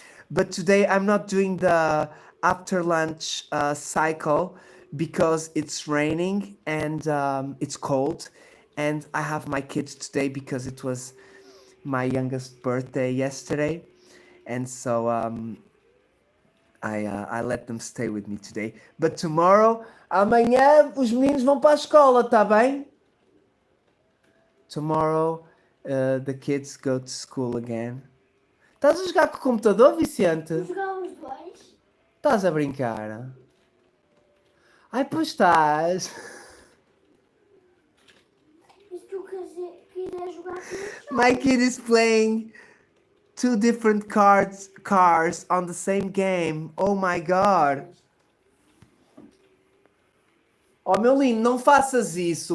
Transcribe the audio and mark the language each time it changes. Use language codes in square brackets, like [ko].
[en] But today I'm not doing the after lunch cycle because it's raining and it's cold. And I have my kids today because it was my youngest birthday yesterday. And so I let them stay with me today. But tomorrow, [pt] amanhã os meninos vão para a escola, tá bem? [en] Tomorrow the kids go to school again. [pt] Estás a jogar com o computador, Vicente? Jogar os dois. Estás a brincar? Ai, pois estás. E se tu quiser jogar com os [en] My kid is playing two different cars on the same game. Oh my god. [pt] Oh, meu lindo, não faças isso.